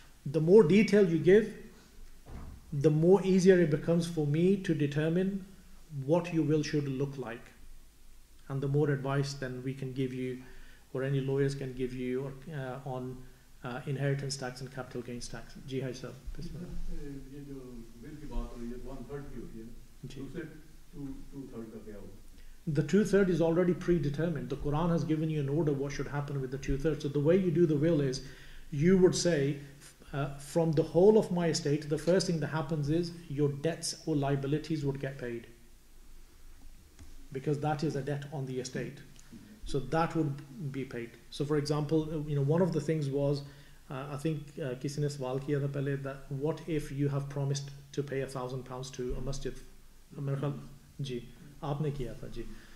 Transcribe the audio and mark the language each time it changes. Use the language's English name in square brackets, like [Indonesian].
[English] The more detail you give, the more easier it becomes for me to determine what your will should look like. And the more advice then we can give you, or any lawyers can give you on inheritance tax and capital gains tax. [Hindi] जी हाँ sir. ये जो bill की बात हो रही है 1/3 की होती है ना, तो उसे 2/3 का क्या होगा? [English] The 2/3 is already predetermined. The Quran has given you an order what should happen with the 2/3. So the way you do the will is, you would say, from the whole of my estate, the first thing that happens is your debts or liabilities would get paid, because that is a debt on the estate. So that would be paid. So for example, one of the things was, I think [Hindi] किसी ने सवाल किया था पहले, [English] that what if you have promised to pay £1,000 to a masjid? [Hindi] मेरे ख्याल जी आपने किया था जी.